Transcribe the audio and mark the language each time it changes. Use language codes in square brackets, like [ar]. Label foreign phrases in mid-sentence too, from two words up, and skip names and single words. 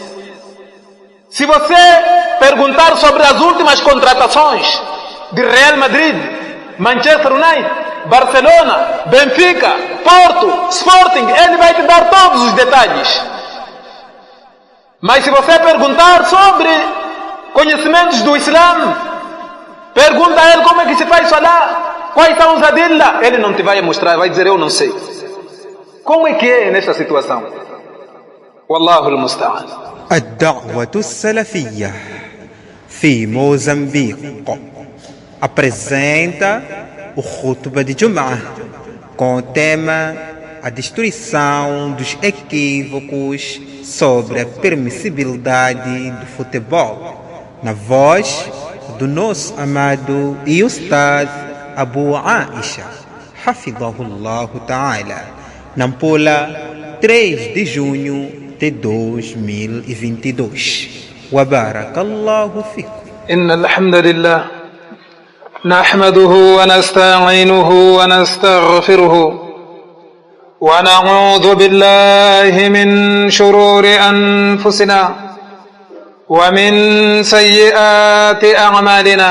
[pt] Se você perguntar sobre as últimas contratações de Real Madrid, Manchester United, Barcelona, Benfica, Porto, Sporting, ele vai te dar todos os detalhes. Mas se você perguntar sobre conhecimentos do Islã, pergunta a ele como é que se faz salah, quais são os adillah, ele não te vai mostrar, vai dizer eu não sei. Como é que é nesta situação? [ar] والله المستعان. الدعوة السلفية في موزمبيق [pt] apresenta o Khutbah de Jum'ah com o tema a destruição dos equívocos sobre a permissibilidade do futebol, na voz do nosso amado e Ustad Abu Aisha, [ar] حفظه الله تعالى, [pt] Nampula, 3 de junho de 2022. [ar] وبارك الله فيكم. إن الحمد لله نحمده ونستعينه ونستغفره ونعوذ بالله من شرور أنفسنا ومن سيئات أعمالنا.